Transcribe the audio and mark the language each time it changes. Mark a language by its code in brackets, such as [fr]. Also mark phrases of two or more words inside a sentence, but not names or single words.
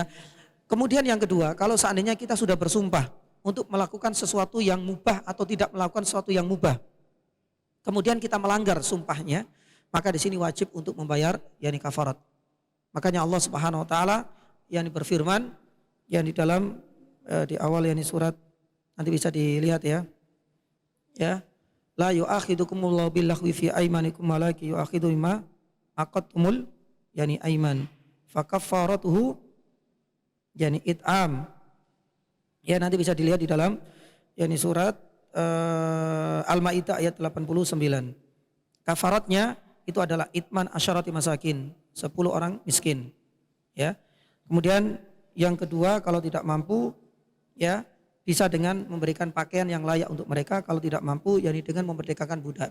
[id] Kemudian yang kedua, kalau seandainya kita sudah bersumpah untuk melakukan sesuatu yang mubah atau tidak melakukan sesuatu yang mubah, kemudian kita melanggar sumpahnya, maka di sini wajib untuk membayar yani kafarat. Makanya Allah [ar] سبحانه وتعالى [id] yang berfirman yang di dalam di awal yani surat nanti bisa dilihat ya. Ya. [ar] لا يؤاخذكم الله باللغو في أيمانكم ولكن يؤاخذ بما عقدتم يعني الأيمان. فكفارته يعني إطعام. [id] Ya nanti bisa dilihat di dalam yani surat Al-Maidah ayat 89. Kafaratnya itu adalah [ar] إطعام عشرة مساكين, [id] 10 orang miskin. Ya. Kemudian yang kedua kalau tidak mampu ya bisa dengan memberikan pakaian yang layak untuk mereka, kalau tidak mampu yakni dengan memerdekakan budak.